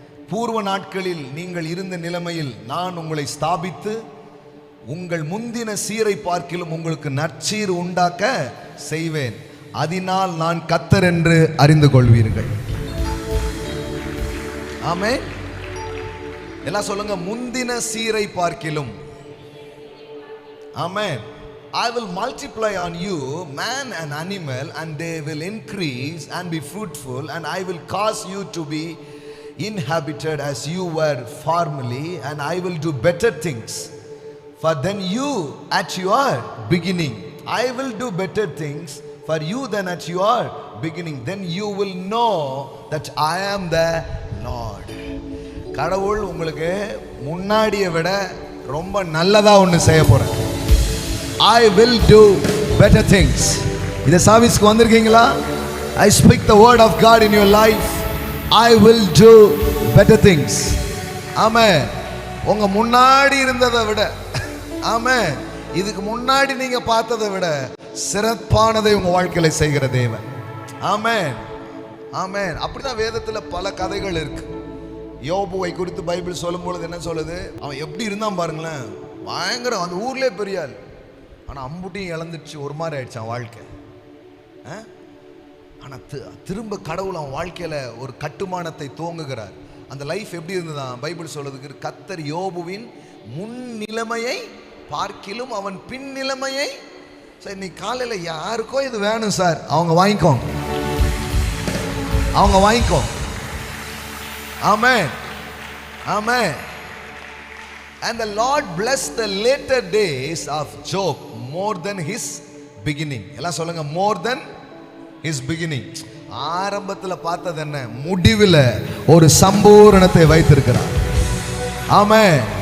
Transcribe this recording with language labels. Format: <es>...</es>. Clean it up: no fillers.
<ta>பூர்வ நாட்களில் நீங்கள் இருந்த நிலைமையில் நான் உங்களை ஸ்தாபித்து உங்கள் முந்தின சீரை பார்க்கிலும் உங்களுக்கு நற்சீர் உண்டாக்க செய்வேன். அதனால் நான் கர்த்தர் என்று அறிந்து கொள்வீர்கள். ஆமென். எல்லாம் சொல்லுங்க, முந்தின சீரை பார்க்கிலும். ஆமென்.</ta> <en>I will multiply on you man and animal, and they will increase and be fruitful, and I will cause you to be inhabited as you were formerly, and I will do better things for than you at your beginning. I will do better things for you than at your beginning. Then you will know that I am the Lord.</en> <ta>கடவுள் உங்களுக்கு முன்னாடியை விட ரொம்ப நல்லதா ஒன்று செய்ய போறேன்.</ta> <en>I will do better things.</en> <ta>இந்த சர்வீஸ்க்கு வந்திருக்கீங்களா?</ta> <en>I speak the word of God in your life. I will do better things. ஆமென்.</en> <ta>உங்க முன்னாடி இருந்ததை விட, ஆமென், இதுக்கு முன்னாடி நீங்க பார்த்ததை விட சிறப்பானதை உங்க வாழ்க்கையில செய்கிற தேவன். ஆமென். ஆமென். அப்படிதான் வேதத்துல பல கதைகள் இருக்கு. யோபுவை குறித்து பைபிள் சொல்லும் பொழுது என்ன சொல்லுது, அவன் எப்படி இருந்தான் பாருங்களேன், பயங்கரம். அந்த ஊர்லயே பெரிய ஆள். ஆனால் அம்புட்டியும் இழந்துச்சு, ஒரு மாதிரி ஆயிடுச்சு அவன் வாழ்க்கை. ஆனால் திரும்ப கடவுள் அவன் வாழ்க்கையில் ஒரு கட்டுமானத்தை துவங்குகிறார். அந்த லைஃப் எப்படி இருந்ததான் பைபிள் சொல்றதுக்கு, கர்த்தர் யோபுவின் முன் நிலைமையை பார்க்கிலும் அவன் பின் நிலைமையை. சார் இன்னைக்கு காலையில் யாருக்கோ இது வேணும் சார், அவங்க வாங்கிக்கோ, அவங்க வாங்கிக்கோ. ஆமென். ஆமென்.</ta> <en>And the Lord blessed the later days of Job more than his beginning.</en> <ta>எல்லாம் சொல்லுங்க,</ta> <en>more than his beginning.</en> <ta>ஆரம்பத்தில் பார்த்தது என்ன, முடிவில் ஒரு சம்பூரணத்தை வைத்திருக்கிறார். ஆமென்.</ta>